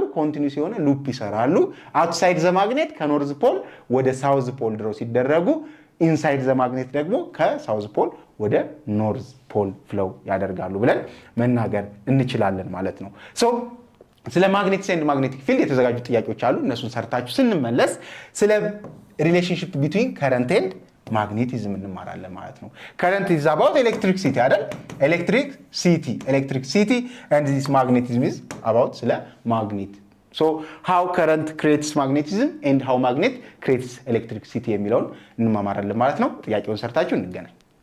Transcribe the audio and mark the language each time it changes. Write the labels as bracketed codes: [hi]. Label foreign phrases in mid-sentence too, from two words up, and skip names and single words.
[am] ኮንቲኒዩስ የሆነ ሉፕ ይሰራሉ። [en] outside the magnet [am] ከኖርዝ ፖል ወደ [en] south pole [am] ድረው ሲደረጉ፣ [en] inside the magnet [am] ደግሞ ከሳውዝ ፖል ወደ [en] north pole [am] ፍለው ያደርጋሉ ብለን መናገር እንችላለን ማለት ነው። ስለ [en] magnetics and magnetic field [am] የተዘጋጁ ጥያቄዎች አሉ። እነሱን ሰርታችሁ ስንመለስ ስለ [en] relationship between current and magnetism [am] እንማራለን ማለት ነው። [en] current is about electricity [am] አይደል? [en] electricity and this magnetism is about [am] ስለ ማግኔት። [en] how current creates magnetism and how magnet creates electricity [am] የሚለውን እንማማራለን ማለት ነው። ጥያቄውን ሰርታችሁ እንገናኝ።